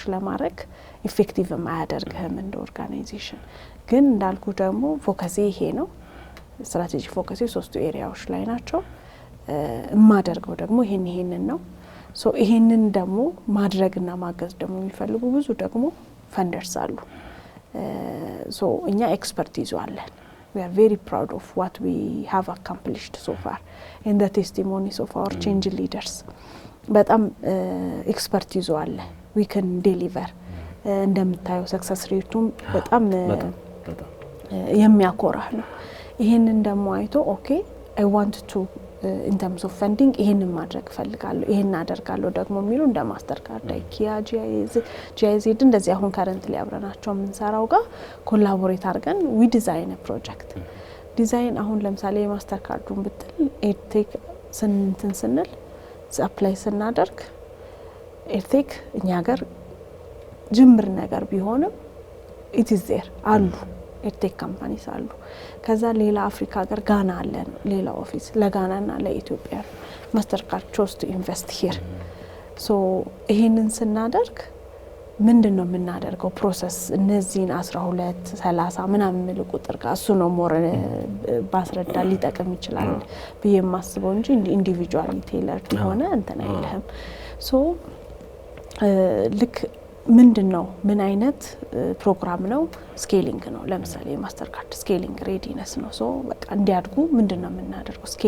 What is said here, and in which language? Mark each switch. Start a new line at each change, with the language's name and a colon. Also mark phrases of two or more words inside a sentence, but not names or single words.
Amharic: ለማድረግ ኢፌክቲቭ ማያደርግህም እንደ ኦርጋናይዜሽን። ግን እንዳልኩ ደግሞ ፎከሴ ይሄ ነው። ስትራቴጂ ፎከሴ ሶስቱ ኤሪያዎች ላይ ናቸው። ማደርገው ደግሞ ይሄንን ነው። ሶ ይሄንን ደግሞ ማድረግና ማገዝ ደግሞ የሚፈልጉ ብዙ ደግሞ ፈንደርስ አሉ። ሶ እኛ ኤክስፐርቲዝ አለን።
English: We are very proud of what we have accomplished so far in the testimonies of our change leaders.
Amharic: በጣም ኤክስፐርቲዝ አለ።
English: we can deliver
Amharic: እንደምታየው ሰክሰስ ሬቱም በጣም የሚያኮራ ነው። ይሄንን ደግሞ አይቶ ኦኬ
English: I want to in terms of funding
Amharic: ይሄንን ማድረግ ፈልጋለሁ፣ ይሄን አደርጋለሁ ደግሞ የሚሉ እንደ ማስተር ካርድ ኪያ ጂአይዚ እንደዚህ አሁን ካረንትሊ አብረናቸው የምንሰራው ጋር ኮላቦሬት አድርገን
English: we design a project
Amharic: ዲዛይን አሁን ለምሳሌ የማስተር ካርዱን ብትል ኤድቴክ ስንል አፕላይ ስናደርግ ኤድቴክ እኛ ሀገር ጅምር ነገር ቢሆንም
English: it is there
Amharic: አሉ
English: edtech companies
Amharic: አሉ። ከዛ ሌላ አፍሪካ ሀገር ጋና አለን ሌላ ኦፊስ ለጋናና ለኢትዮጵያ ማስተር ካርድ
English: chose to invest here.
Amharic: ሶ ይሄንን ስናደርግ ምንድነው የምናደርገው ፕሮሰስ እነዚህን 12 30 ምናምን ምል ቁጥር ጋር እሱ ነው ሞር ባስረዳ ሊጠቅም ይችላል ብዬ ማስበው እንጂ
English: individually tailored
Amharic: ሆነ እንተና አይልህም። ሶ ልክ ምንድነው ምን አይነት ፕሮግራም ነው ስኬሊንግ ነው ለምሳሌ ማስተር ካርድ
English: scaling readiness
Amharic: ነው ሶ በቃ እንዲያድጉ ምንድነው የምናደርገው ስኬል